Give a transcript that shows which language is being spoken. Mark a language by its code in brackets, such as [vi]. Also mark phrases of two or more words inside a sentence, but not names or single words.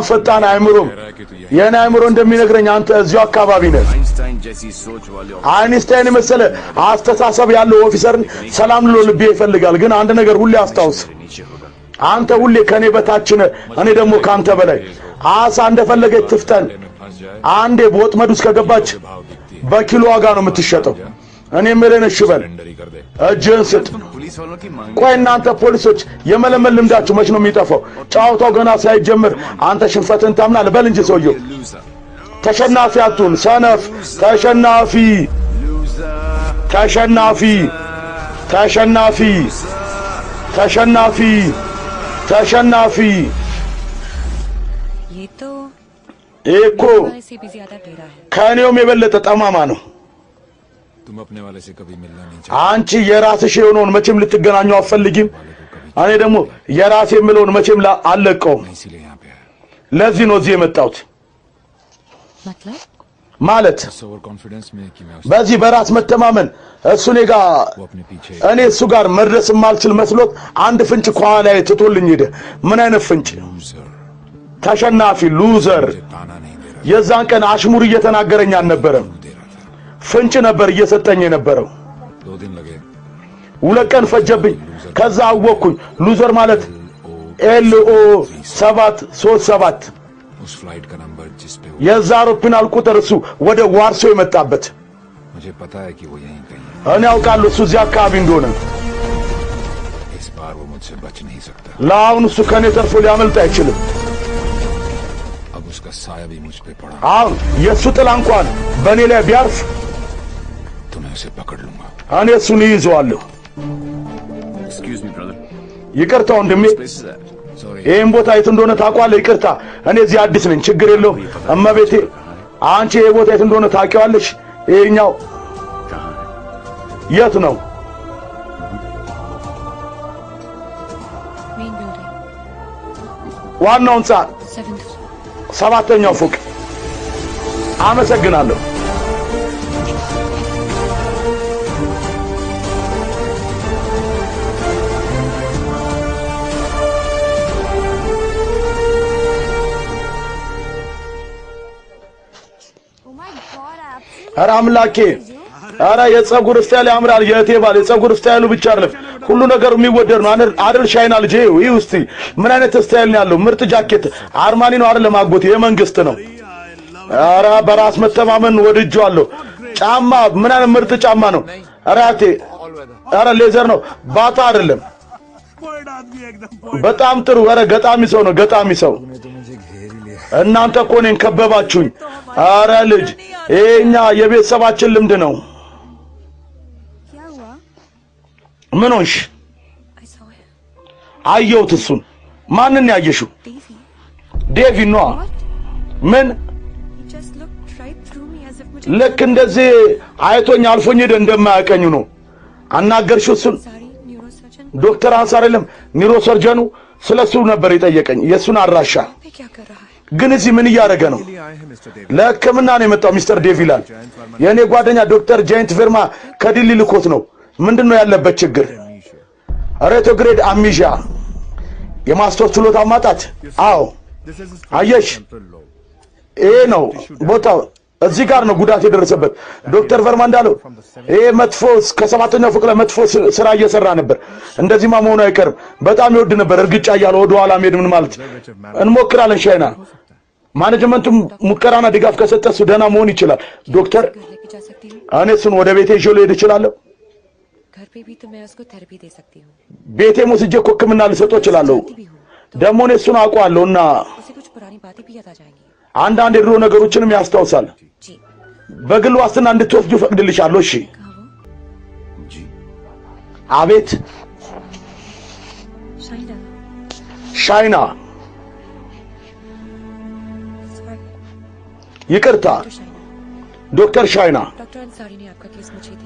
[am] ፈጣን አይምሮም የኔ አይምሮ እንደሚነግረኝ አንተ እዚሁ አካባቢ ነህ አይንስታይን መሰለ አስተሳሰብ ያለው ኦፊሰርን ሰላም ልሎ ልብ ይፈልጋል ግን አንድ ነገር ሁሌ አስታውስ አንተ ሁሌ ከኔ በታች ነህ እኔ ደግሞ ካንተ በላይ አሳ እንደፈለገች ትፍጠን አንዴ በወጥመድ ውስጥ ከገባች በኪሎ ዋጋ ነው የምትሸጠው እኔ ምለን ሽበል [hi] सरेंडर ही कर दे [am] እጅን ስጥ [hi] पुलिस वालों की मांग [am] ቆይ እናንተ ፖሊሶች የመለመል ልምዳችሁ መች ነው የሚጠፋው ጫውታው ገና ሳይጀምር አንተ ሽንፈትን ታምናለህ በል እንጂ ሰውየው [hi] लूजर [am] ተሸናፊ አትሁን ሰነፍ ተሸናፊ ተሸናፊ ተሸናፊ ተሸናፊ ተሸናፊ [hi] ये तो [am] እኮ [hi] से भी ज्यादा टेढ़ा है [am] ከኔውም የበለጠ ጠማማ ነው [hi] तुम अपने वाले से कभी मिलना नहीं [am] አንቺ የራስሽ የሆነውን መቼም ልትገናኙ አትፈልጊም እኔ ደግሞ የራሴ የምለውን መቼም አልለቀውም [hi] चाहते इसीलिए यहाँ पे आया [am] ለዚህ ነው እዚህ የመጣሁት [hi] मतलब [am] ማለት [hi] इस [en] over confidence [hi] में कि मैं [am] በዚህ በራስ መተማመን እሱ እኔ ጋር [hi] वो अपने पीछे [am] እኔ እሱ ጋር መድረስ የማልችል መስሎት አንድ ፍንጭ ከኋላ ላይ ትቶልኝ ሄደ ምን አይነት ፍንጭ [hi] लूजर [am] ተሸናፊ ሉዘር [hi] मुझे ताना नहीं दे रहा [am] የዛን ቀን አሽሙር እየተናገረኝ አልነበረም [hi] दे रहा था [am] ፍንጭ ነበር እየሰጠኝ የነበረው [hi] 2 दिन लगे [am] ሁለት ቀን ፈጀብኝ ከዛ አወቅኩኝ ሉዘር ማለት ኤልኦ 737 [hi] उस फ्लाइट का नंबर जिस पे वो [am] የዛ አውሮፕላን ቁጥር እሱ ወደ ዋርሶ የመጣበት [hi] मुझे पता है कि वो यहीं कहीं है [am] እኔ አውቃለሁ እሱ እዚህ አካባቢ እንደሆነ [hi] इस बार वो मुझसे बच नहीं सकता [am] ለአሁን እሱ ከኔ ተርፎ ሊያመልጥ አይችልም [hi] अब उसका साया भी मुझ पे पड़ा [am] አሁን የእሱ ጥላ እንኳን በእኔ ላይ ቢያርፍ [hi] तो मैं उसे पकड़ लूंगा [am] እኔ እሱን ይይዘዋለሁ [en] excuse me brother [am] ይቅርታ ወንድሜ [en] place is that [hi] सॉरी [am] ይህን ቦታ የት እንደሆነ ታውቀዋለህ ይቅርታ እኔ እዚህ አዲስ ነኝ ችግር የለውም እመቤቴ አንቺ ይህ ቦታ የት እንደሆነ ታውቂዋለሽ ይሄኛው [hi] कहां है [am] የት ነው [en] main building [am] ዋናው ህንጻ [en] 7th [am] 7ኛው ፎቅ አመሰግናለሁ [en] Oh my god, I absolutely [am] ኧረ አምላኬ ኧረ የጸጉር ስታይል ያምራል የእቴ ባል የጸጉር ስታይሉ ብቻ አይደለም ሁሉ ነገሩ የሚወደድ ነው አይደል ሻይና ልጄ ይህ ውስጥ ምን አይነት ስታይል ነው ያለው ምርጥ ጃኬት አርማኒ ነው አይደል ማጎቴ የመንግስት ነው ኧረ በራስ መተማመን ወድጄዋለሁ ጫማ ምን አይነት ምርጥ ጫማ ነው ኧረ አቴ ኧረ ሌዘር ነው ባታ አይደለም [hi] Point आदमी एकदम [am] በጣም ጥሩ ኧረ ገጣሚ ሰው ነው ገጣሚ ሰው እናንተ እኮ እኔን ከበባችሁኝ ኧረ ልጅ ይሄኛ የቤተሰባችን ልምድ ነው [hi] क्या हुआ? [am] ምን ሆንሽ [en] I saw him. [am] አየሁት እሱን ማንን ያየሽው [en] Davy. [am] ዴቪ ነዋ ምን [en] He just looked right through me as if मुझे [am] ልክ እንደዚህ አይቶኝ አልፎኝ ሄደ እንደማያቀኝ ነው አናገርሽው እሱን [en] sorry neurosurgeon [am] ዶክተር አንሳር የለም ኒውሮ ሰርጀኑ ስለሱ ነበር የጠየቀኝ የሱን አድራሻ [hi] पे क्या कर रहा है [am] ግን እዚህ ምን እያደረገ ነው [hi] आए हैं मिस्टर डेविड [am] ለሕክምና ነው የመጣው ሚስተር ዴቪ ይላል የእኔ ጓደኛ ዶክተር ጃይንት ፊርማ ከዲሊ ልኮት ነው ምንድነው ያለበት ችግር [en] retrograde amnesia [am] የማስታወስ ችሎታ ማጣት አዎ [en] this is [am] አየሽ ይሄ ነው ቦታው እዚህ ጋር ነው ጉዳት የደረሰበት ዶክተር ቨርማ እንዳለው ይሄ መጥፎ ከ7ኛው ፎቅ ላይ መጥፎ ስራ እየሰራ ነበር እንደዚህማ መሆኑ አይቀርም በጣም ይወድ ነበር እርግጫ እያለ ወደ ኋላ መሄድ ምን ማለት እንሞክራለን ሻይና ማኔጅመንቱ ሙከራና ድጋፍ ከሰጠ እሱ ደህና መሆን ይችላል ዶክተር [hi] घर लेके जा सकती हूँ [am] እኔ እሱን ወደ ቤቴ ይዤ ልሄድ እችላለሁ [hi] घर पे भी तो मैं उसको थेरेपी दे सकती हूँ [am] ቤቴ ወስጄ እኮ ሕክምና ልሰጠው እችላለሁ [hi] जानती भी हूँ [am] ደግሞ እኔ እሱን አውቀዋለሁና [hi] उसे कुछ पुरानी बातें भी याद आ जाएंगी [am] አንዳንድ የድሮ ነገሮችንም ያስታውሳል [hi] जी [am] በግል ዋስትና እንድትወስዱ ፈቅድልሻለሁ እሺ [hi] कहाँ वो जी [am] አቤት [hi] शाइना [am] ሻይና [hi] सॉरी [am] ይቅርታ [hi] डॉक्टर शाइना [am] ዶክተር ሻይና [hi] डॉक्टर अंसारी ने आपका केस मुझे दिया